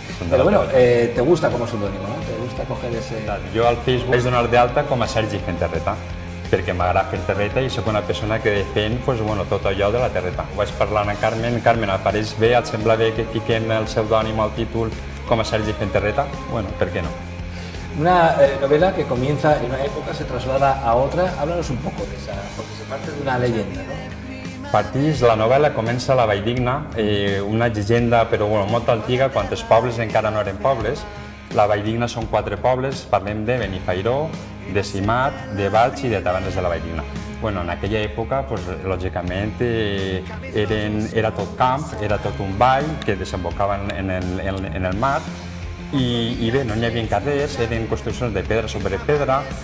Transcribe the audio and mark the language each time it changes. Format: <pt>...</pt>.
<es>Pero bueno, te gusta como seudónimo, ¿no? Te gusta coger ese...</es> <ca>Jo al Facebook vaig donar d'alta com a Sergi Femterreta, perquè m'agrada Femterreta i sóc una persona que defèn tot allò de la Terreta. Vaig parlar amb Carmen, apareix bé, et sembla bé que fiquem el pseudònim al títol com a Sergi Femterreta?</ca> <es>Bueno, ¿por qué no? Una novela que comienza en una época, se traslada a otra. Háblanos un poco de esa, porque se parte de una leyenda, ¿no?</es> <ca>La novel·la comença a la Valldigna, una llegenda però molt antiga, quan els pobles encara no eren pobles. La Valldigna són 4 pobles, parlem de Benifairó, de Simat, de Valls i de Tavernes de la Valldigna. En aquella època, lògicament, era tot camp, era tot un vall que desembocava en el mar i bé, no hi havia carrers, eren construccions de pedra sobre pedra,</ca>